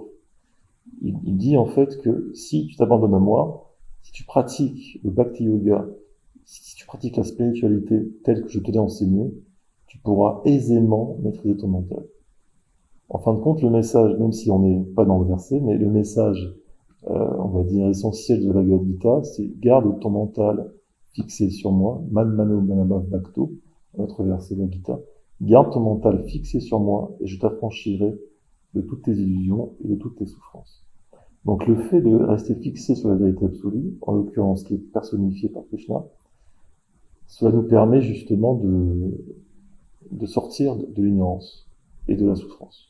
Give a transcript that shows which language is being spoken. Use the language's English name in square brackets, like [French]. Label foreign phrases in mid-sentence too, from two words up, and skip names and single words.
[French] Il dit en fait que si tu t'abandonnes à moi, si tu pratiques le Bhakti Yoga, si tu pratiques la spiritualité telle que je te l'ai enseignée, tu pourras aisément maîtriser ton mental. En fin de compte, le message, même si on n'est pas dans le verset, mais le message, on va dire, essentiel de la Bhagavad Gita, c'est garde ton mental fixé sur moi, [Sanskrit] man mano manabhav bhakto, [French] notre verset de la Gita, garde ton mental fixé sur moi et je t'affranchirai de toutes tes illusions et de toutes tes souffrances. Donc le fait de rester fixé sur la vérité absolue, en l'occurrence qui est personnifiée par Krishna, cela nous permet justement de sortir de l'ignorance et de la souffrance.